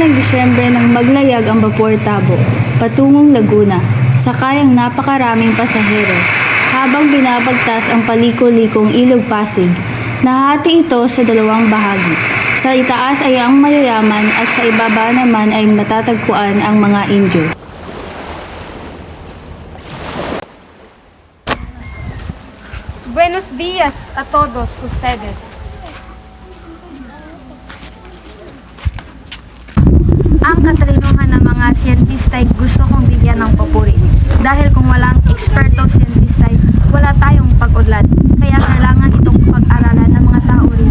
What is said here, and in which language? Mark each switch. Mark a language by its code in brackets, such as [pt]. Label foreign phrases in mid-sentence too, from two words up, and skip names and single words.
[tl] Disyembre nang maglayag ang Vapor Tabo patungong Laguna, sakay ang napakaraming pasahero. Habang binabagtas ang paliko-likong Ilog Pasig, nahati ito sa dalawang bahagi. Sa itaas ay ang mayayaman at sa ibaba naman ay matatagpuan ang mga Indio. [es] Buenos días a todos ustedes. [tl] Ang katalinuhan ng mga siyentista ay gusto kong bigyan ng papuri. Dahil kung walang ekspertong siyentista, wala tayong pag-udlad. Kaya kailangan itong pag-aralan ng mga tao rin.